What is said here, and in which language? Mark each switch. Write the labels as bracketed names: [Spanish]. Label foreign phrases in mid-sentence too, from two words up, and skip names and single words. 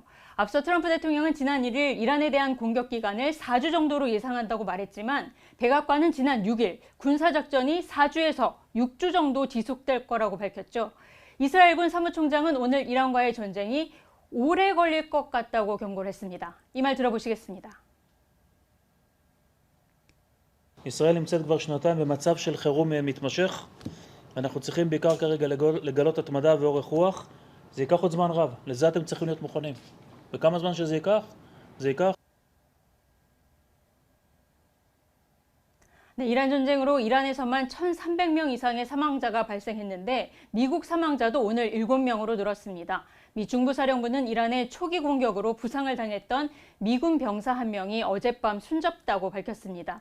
[Korean] 앞서 트럼프 대통령은 지난 1일 이란에 대한 공격 기간을 4주 정도로 예상한다고 말했지만 백악관은 지난 6일 군사작전이 4주에서 6주 정도 지속될 거라고 밝혔죠. 이스라엘군 사무총장은 오늘 이란과의 전쟁이 오래 걸릴 것 같다고 경고를 했습니다. 이 말 들어보시겠습니다. [Hebrew] ישראל נמצאת כבר שנתיים במצב של חירום מתמשך. אנחנו צריכים בעיקר כרגע לגלות התמדה ואורך רוח. זה ייקח עוד זמן רב. לזה אתם צריכים להיות מוכנים. וכמה זמן שזה ייקח? זה ייקח. [Korean] 네, 이란 전쟁으로 이란에서만 1,300명 이상의 사망자가 발생했는데 미국 사망자도 오늘 7명으로 늘었습니다. 미 중부사령부는 이란의 초기 공격으로 부상을 당했던 미군 병사 1명이 어젯밤 숨졌다고 밝혔습니다.